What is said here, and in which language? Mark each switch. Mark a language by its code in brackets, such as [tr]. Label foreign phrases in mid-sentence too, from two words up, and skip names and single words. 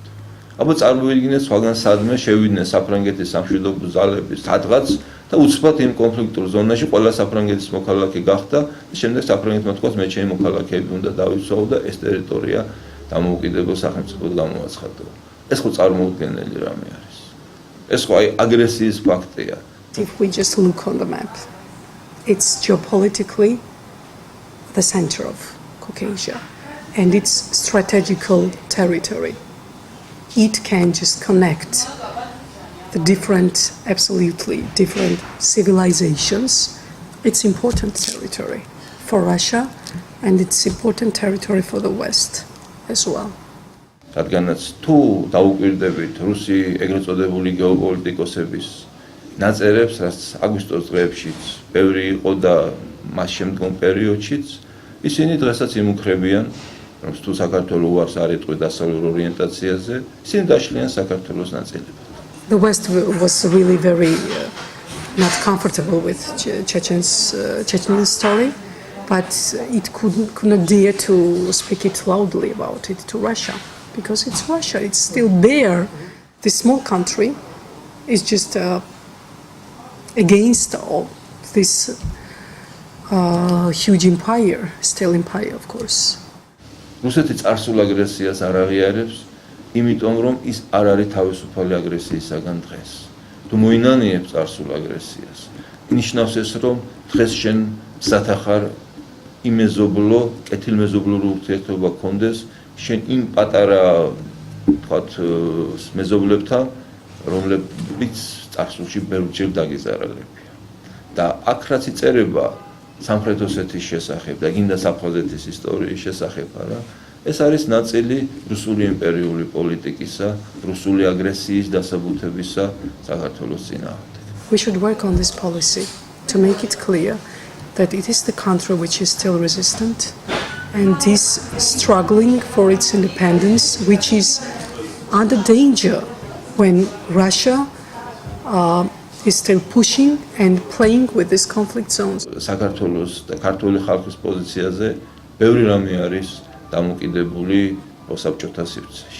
[ka] აბა წარმოვიდგინეთ სხვაგან სადმე შევიდნენ საფრანგეთის სამშვიდობო ძალები სადღაც და უცბად იმ კონფლიქტურ ზონაში ყველა საფრანგეთის მოქალაქე გახდა და შემდეგ საფრანგეთმა თქვა მე ჩემი მოქალაქეები უნდა დავიცვაო და ეს ტერიტორია დამოუკიდებელ სახელმწიფოდ გამოაცხადო. ეს ხო წარმოუდგენელი რამე არის. ეს ხო აი აგრესიის ფაქტია. [en] If we just look on the map, it's geopolitically the center of Caucasia and it's strategical territory. It can just connect the absolutely different civilizations. It's important territory for Russia and it's important territory for the West as well. [ka] რადგანაც თუ დაუკვირდებით რუსი ეგრეთ წოდებული გეოპოლიტიკოსების ნაწერებს, რაც აგვისტოს დღეებშიც ბევრი იყო და მას შემდგომ პერიოდშიც, ისინი დღესაც იმუქრებიან, რომ თუ საქართველოს უარს არ იტყვი დასავლურ ორიენტაციაზე, ისინი დაშლიან საქართველოს ნაწილებად. [en] The West was really very not comfortable with Chechen story, but it could not dare to speak it loudly about it to Russia. Because it's Russia, it's still there. This small country is just against all this huge empire, still empire, of course. [ka] რუსეთი წარსულ აგრესიას არ აღიარებს, იმიტომ რომ ის არ არის თავისუფალი აგრესიისაგან დღეს. თუ მოინანიებ წარსულ აგრესიას ნიშნავს ეს, რომ დღეს შენ სათახარ იმეზობლო, კეთილმეზობლური ურთიერთობა გქონდეს შენ იმ პატარა თქვათ მეზობლებთან, რომლებიც წარსულში ბევრჯერ დაგიზარალებია. და აქ რაც იწერება სამხრეთ ოსეთის შესახებ და გინდა აფხაზეთის ისტორიის შესახებ არა, ეს არის ნაწილი რუსული იმპერიული პოლიტიკისა, რუსული აგრესიის დასაბუთებისა საქართველოს წინააღმდეგ. [en] We should work on this policy to make it clear that it is the country which is still resistant and is struggling for its independence, which is under danger when Russia is still pushing and playing with these conflict zones. [ka] საქართველოს და ქართული ხალხის პოზიციაზე ბევრი რამე არის დამოუკიდებული ოსაბჭოთა სივრცეში.